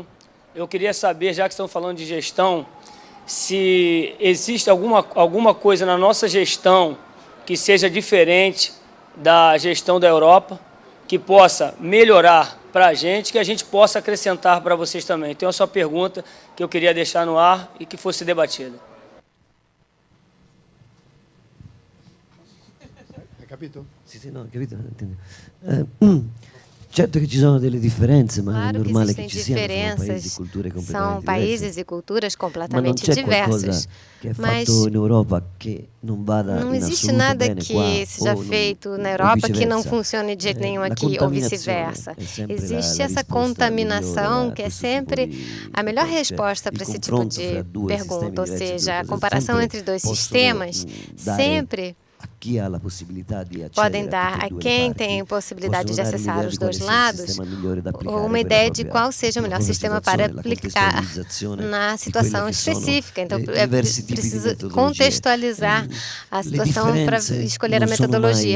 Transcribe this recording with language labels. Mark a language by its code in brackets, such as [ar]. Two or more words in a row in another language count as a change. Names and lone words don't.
[pt] Eu queria saber, já que estão falando de gestão, se existe alguma coisa na nossa gestão que seja diferente da gestão da Europa, que possa melhorar para a gente, que a gente possa acrescentar para vocês também. Então, essa é a pergunta que eu queria deixar no ar e que fosse debatida. [it] Capito? Sì, no, capito? Certo che ci sono delle differenze, ma [pt] Claro [it] è normale [pt] que [it] che ci [pt] existem [it] siano, [pt] diferenças, são países e culturas [it] ma non [pt] completamente [it] c'è [pt] diversas. [it] qualcosa che è [pt] Mas [it] fatto in Europa che non vada [pt] não [it] in [pt] existe [it] assoluto [pt] nada [it] bene [pt] que [it] qua, [pt] seja [it] o [pt] feito na o Europa que não [it] viceversa. [pt] funcione de jeito nenhum [it] La [pt] aqui, ou [it] contaminazione [pt] vice-versa. [it] è sempre [pt] Existe [it] la [pt] essa [it] risposta [pt] contaminação, [it] migliore a [pt] que é [it] questo tipo [pt] sempre [it] di [pt] a melhor [it] cose. [pt] resposta [it] Il [pt] para esse tipo [it] confronto [pt] de [it] fra due [pt] pergunta. Ou [it] sistemi diversi, [pt] seja, a [it] due cose [pt] comparação [it] sempre [pt] entre dois [it] possono [pt] sistemas [it] dare [pt] sempre podem dar a quem tem possibilidade de acessar os dois lados uma ideia de qual seja o melhor sistema para aplicar na situação específica. Então, é preciso contextualizar a situação para escolher a metodologia.